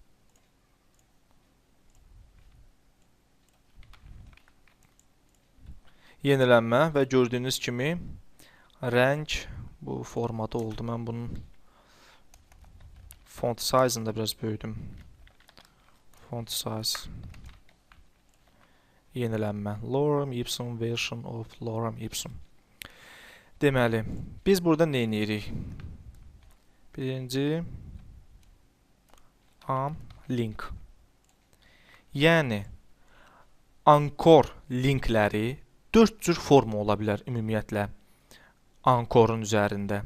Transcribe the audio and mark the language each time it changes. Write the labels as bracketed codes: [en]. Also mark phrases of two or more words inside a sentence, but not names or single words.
[az] Yenilənmə və gördüyünüz kimi rəng bu formada oldu. Mən bunun font size-ını da biraz böyüdüm. [en] Font size. Yenilənmə. Lorem ipsum version of lorem ipsum. [az] Deməli, biz burada nə edirik? Birinci link. Yəni ankor linkləri 4 cür forma ola bilər ümumiyyətlə ankorun üzərində.